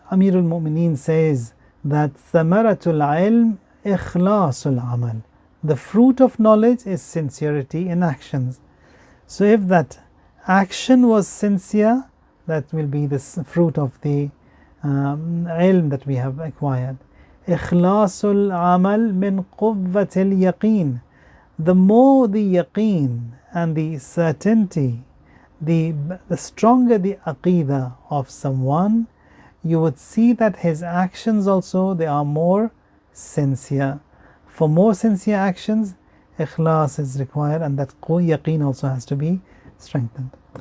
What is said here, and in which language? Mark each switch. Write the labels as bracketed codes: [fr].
[en] Amirul Mu'mineen says that [ar] ثمرة العلم إخلاص العمل. [en] The fruit of knowledge is sincerity in actions. So if that action was sincere, that will be the fruit of the ilm that we have acquired. [ar] إخلاص العمل من قوة اليقين. [en] The more the yaqeen and the certainty, the stronger the aqidah of someone, you would see that his actions also, they are more sincere. For more sincere actions, ikhlas is required, and that yaqeen also has to be strengthened.